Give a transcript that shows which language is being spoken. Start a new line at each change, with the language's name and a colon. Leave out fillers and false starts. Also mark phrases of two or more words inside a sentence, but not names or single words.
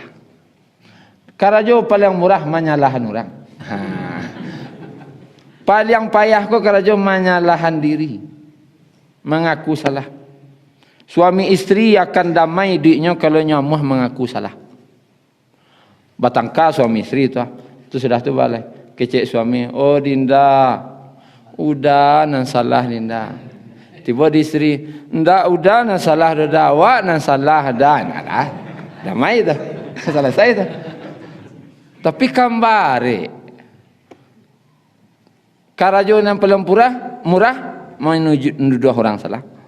Minangkabau: Karajo paling murah menyalahkan orang. Paling payah ko karajo menyalahkan diri.
Indonesian: Mengaku salah. Suami istri akan damai duitnya kalau nyamuh mengaku salah.
Minangkabau: Batangka suami istri itu sudah tu balik. Kecek suami, oh Dinda, udah nan salah Dinda. Tiba di istri, ndak udah nan salah dah, awak nan salah dah. Nah, damai dah, selesai dah. Tapi kambare, karajo yang paling murah menuduh orang salah.